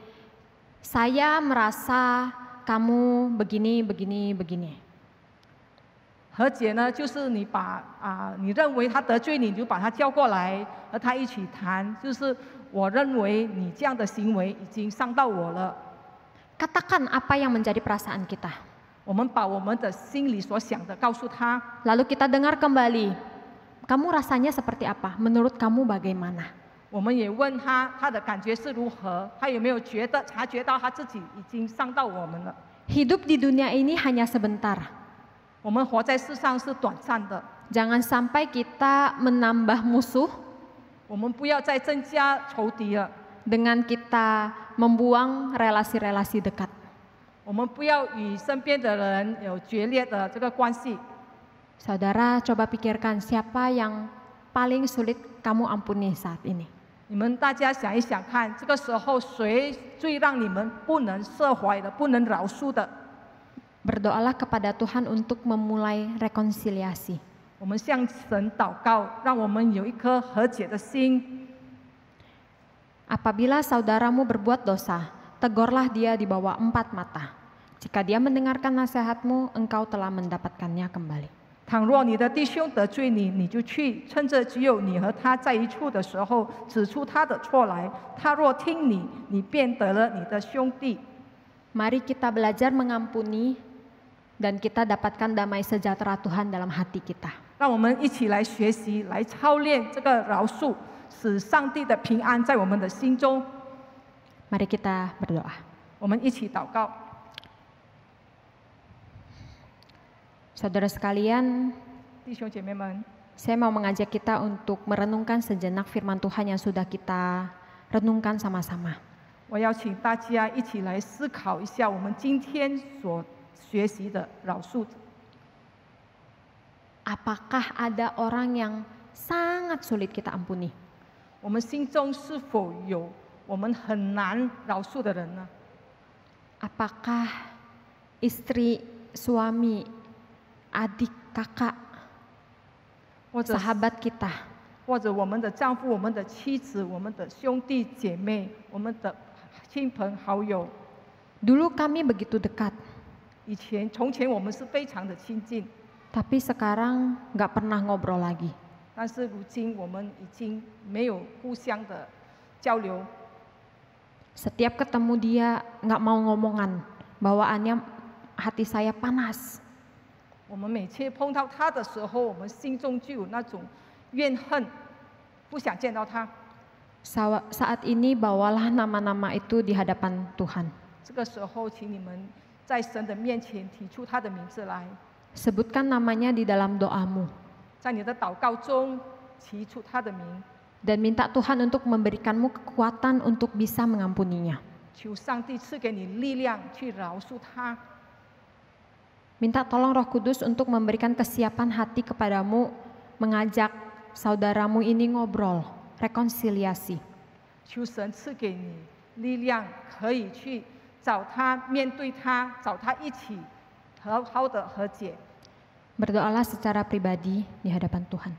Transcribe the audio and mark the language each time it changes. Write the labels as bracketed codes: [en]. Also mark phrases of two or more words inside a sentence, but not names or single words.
[id] Saya merasa kamu begini, begini, begini. [zh] 和解呢，就是你把你认为他得罪你，你就把他叫过来，和他一起谈。就是我认为你这样的行为已经伤到我了。 [id] Katakan apa yang menjadi perasaan kita. [zh] 我们把我们的心里所想的告诉他， [id] Lalu kita dengar kembali. Kamu rasanya seperti apa? Menurut kamu bagaimana? [zh] 我们也问他他的感觉是如何，他有没有察觉到他自己已经伤到我们了？ [id] Hidup di dunia ini hanya sebentar. [zh] 我们活在世上是短暂的， [id] Jangan sampai kita menambah musuh [zh] 我们不要再增加仇敌了。 [id] dengan kita membuang relasi-relasi dekat. [zh] 我们不要与身边的人有决裂的这个关系。 [id] Saudara, coba pikirkan siapa yang paling sulit kamu ampuni saat ini. [zh] 你们大家想一想看，这个时候谁最让你们不能释怀的、不能饶恕的？ [id] Berdoalah kepada Tuhan untuk memulai rekonsiliasi. [zh] 我们向神祷告，让我们有一颗和解的心。 [id] Apabila saudaramu berbuat dosa, tegurlah dia di bawah 4 mata. Jika dia mendengarkan nasihatmu, engkau telah mendapatkannya kembali. [zh] 倘若你的弟兄得罪你，你就去，趁着只有你和他在一处的时候，指出他的错来。他若听你，你便得了你的兄弟。 [id] Mari kita belajar mengampuni dan kita dapatkan damai sejahtera Tuhan dalam hati kita. [zh] 让我们一起来学习，来操练这个饶恕，使上帝的平安在我们的心中。 [id] Mari kita berdoa. [zh] 我们一起祷告。 [id] Saudara sekalian, [zh] 弟兄姐妹们， [id] saya mau mengajak kita untuk merenungkan sejenak firman Tuhan yang sudah kita renungkan sama-sama. [zh] 我邀请大家一起来思考一下我们今天所学习的饶恕。 [id] Apakah ada orang yang sangat sulit kita ampuni? [zh] 我们心中是否有我们很难饶恕的人呢？ [id] Apakah istri, suami, adik, kakak, [zh] 或者 [id] sahabat kita [zh] 或者我们的丈夫、我们的妻子、我们的兄弟姐妹、我们的亲朋好友， [id] dulu kami begitu dekat, [zh] 从前我们是非常的亲近， [id] tapi sekarang nggak pernah ngobrol lagi. [zh] 但是如今我们已经没有互相的交流。 [id] Setiap ketemu dia nggak mau ngomongan, bawaannya hati saya panas. [zh] 我们每次碰到他的时候，我们心中就有那种怨恨，不想见到他。 [id] Saat ini bawalah nama-nama itu di hadapan Tuhan. [zh] 这个时候，请你们在神的面前提出他的名字来， [id] Sebutkan namanya di dalam doamu [zh] 在你的祷告中提出他的名， [id] dan minta Tuhan untuk memberikanmu kekuatan untuk bisa mengampuninya. [zh] 求上帝赐给你力量去饶恕他。 [id] Minta tolong Roh Kudus untuk memberikan kesiapan hati kepadamu, mengajak saudaramu ini ngobrol, rekonsiliasi. [zh] 求神赐给你力量，可以去找他，面对他，找他一起好好的和解。 [id] Berdoalah secara pribadi di hadapan Tuhan.